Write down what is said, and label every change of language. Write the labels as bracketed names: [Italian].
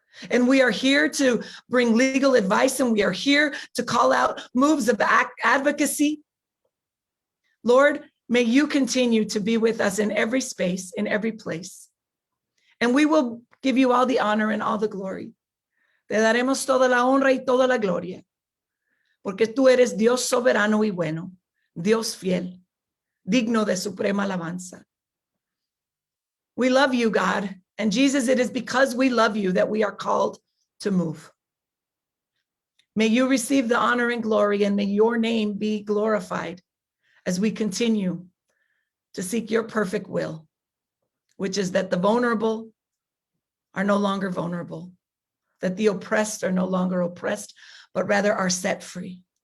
[English] And we are here to bring legal advice, and we are here to call out moves of advocacy. Lord, may you continue to be with us in every space, in every place. And we will give you all the honor and all the glory. [Spanish] Te daremos toda la honra y toda la gloria, porque tú eres Dios soberano y bueno, Dios fiel, digno de suprema alabanza. [English] We love you, God. And Jesus, it is because we love you that we are called to move. May you receive the honor and glory, and may your name be glorified as we continue to seek your perfect will, which is that the vulnerable are no longer vulnerable, that the oppressed are no longer oppressed, but rather are set free.